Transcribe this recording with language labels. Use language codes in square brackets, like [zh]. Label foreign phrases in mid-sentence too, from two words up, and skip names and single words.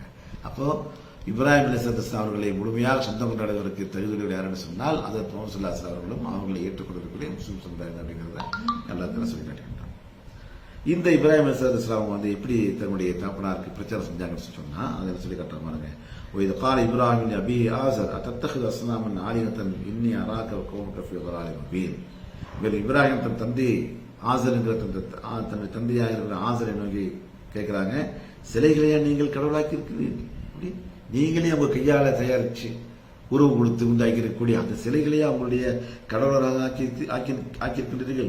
[ta] அப்போ இப்ராஹிம் [ar] عليه السلام [ta] அவர்களை முழுமையாக சொந்தம் கொண்டாடுவதற்கு தகுதியுடைய யாருன்னு சொன்னால் அது முஹம்மது அவர்களும் அவர்களை ஏற்றுக்கொண்டிருக்கக்கூடிய முஸ்லிம் சமுதாயம் அப்படிங்கிறத எல்லாத்தையும் சொல்லி காட்டுகின்றான். இந்த இப்ராஹிம் [ar] عليه السلام [ta] வந்து எப்படி தன்னுடைய தகப்பனாருக்கு பிரச்சாரம் செஞ்சாங்கன்னு சொன்னா அதில் சொல்லி காட்டுற பாருங்க. [ar] وإذ قال إبراهيم لأبيه آزر أتتخذ أصناما آلهة إني أراك وقومك في ضلال مبين. [ta] இப்ராஹிம் தன் தந்தை ஆசர்ங்கிற தன்னுடைய தந்தையாக இருக்கிற ஆசரை நோக்கி கேட்கிறாங்க, சிலைகளையா நீங்கள் கடவுளாக்கி இருக்கிறீர்கள்? நீங்களே உங்க கையால தயாரிச்சு உருவம் கொடுத்து உண்டாக்கி இருக்கக்கூடிய அந்த சிலைகளையே அவங்களுடைய கடவுளராக ஆக்கியிருக்கின்றீர்கள்.